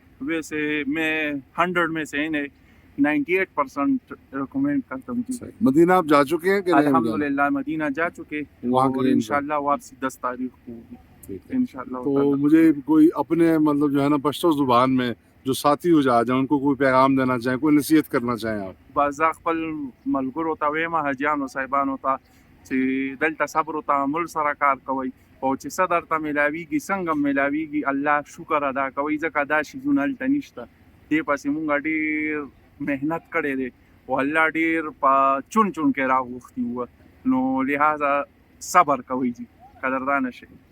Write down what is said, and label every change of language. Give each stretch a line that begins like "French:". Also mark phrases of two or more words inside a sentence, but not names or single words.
Urdu: ویسے میں 100 میں سے انہیں 98% ریکمینڈ کرتا ہوں. مدینہ آپ جا چکے ہیں کہ نہیں؟ الحمدللہ مدینہ جا چکے، وہاں اور کے انشاءاللہ واپسی 10 تاریخ کو ہوگی انشاءاللہ. تو مجھے کوئی اپنے مطلب جو ہے نا پشتو زبان میں جو ساتھی ہو جائیں ان کو کوئی پیغام دینا چاہیں، کوئی نصیحت کرنا چاہیں آپ؟
Pashto: بعض خپل ملګرو ته وایم، حاجیانو صاحبانو ته، چې دلته صبر او تحمل سره کار کوئ، او چې څه درته میلاویږي څنګه میلاویږي الله شکر ادا کوئ، ځکه دا شیزونه هلته نشته. دې پسې مونږ ډېر محنت کړی دی او الله ډېر په چون چون کې راغوښتي وه، نو لہٰذا صبر کوئ جي، قدردانه شئ.